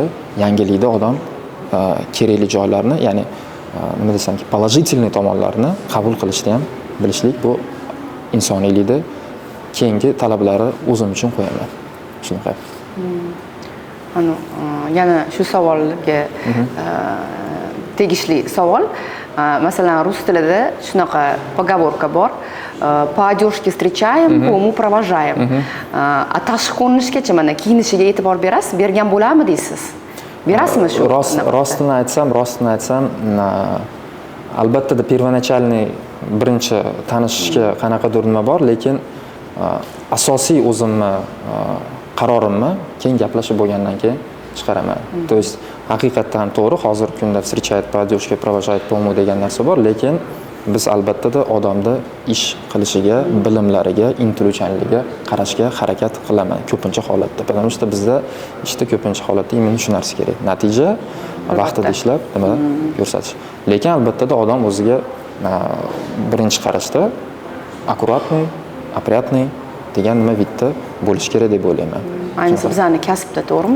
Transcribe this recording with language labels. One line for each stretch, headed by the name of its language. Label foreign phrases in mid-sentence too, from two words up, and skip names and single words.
Uzbek: Yangilikda odam kerakli joylarni, ya'ni nima desamki, положительный tomonlarini qabul qilishni ham bilishlik, bu insoniylikda keyingi talablari o'zim uchun qo'yaman. Shunaqa. Yana shu savolga tegishli savol. Masalan, rus tilida shunaqa поговорка bor.
Russian: По одежке встречаем, по уму провожаем.
Uzbek: A tashqi ko'rinishgacha mana kiyinishiga e'tibor berasiz, bergan bo'ladimi deysiz? Berasizmi shu? Rostini aytsam, albatta первоначальный birinchi tanishishga qanaqadir nima bor, lekin asosiy o'zimni qarorimni keyin gaplashib bo'lgandan keyin chiqaraman.
Russian: То есть
Uzbek: haqiqatan to'g'ri, hozirgi kunda
Russian: встречает по одежке, провожает по уму
Uzbek: degan narsa bor, lekin biz albatta odamda ish qilishiga, bilimlariga, intiluvchanligiga qarashga harakat qilaman ko'pincha holatda.
Russian: Потому что
Uzbek: bizda ishda ko'pincha holatda imенно shu narsa kerak. Natija vaqtida ishlab nima ko'rsatish. Lekin albatta odam o'ziga birinchi qarashda
Russian: аккуратный, опрятный
Uzbek: degan nima bitta bo'lish kerak deb o'ylayman. Ayniqsa bizning kasbda, to'g'rimi?